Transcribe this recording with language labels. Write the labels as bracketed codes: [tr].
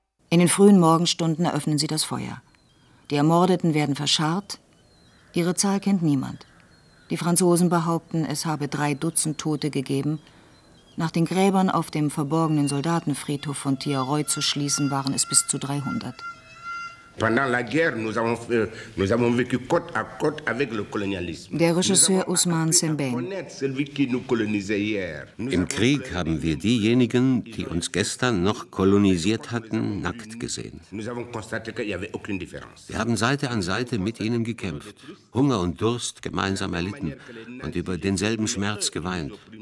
[de] In den frühen Morgenstunden eröffnen sie das Feuer. Die Ermordeten werden verscharrt. Ihre Zahl kennt niemand. Die Franzosen behaupten, es habe 3 Dutzend Tote gegeben. Nach den Gräbern auf dem verborgenen Soldatenfriedhof von Thiaroy zu schließen, waren es bis zu 300. [fr] Pendant la guerre, nous avons vécu côte à côte avec le colonialisme. [de] Der Regisseur Ousmane Sembène. Im Krieg haben wir diejenigen, die uns gestern noch kolonisiert hatten, nackt gesehen. Wir haben Seite an Seite mit ihnen gekämpft, Hunger und Durst gemeinsam erlitten und über denselben Schmerz geweint.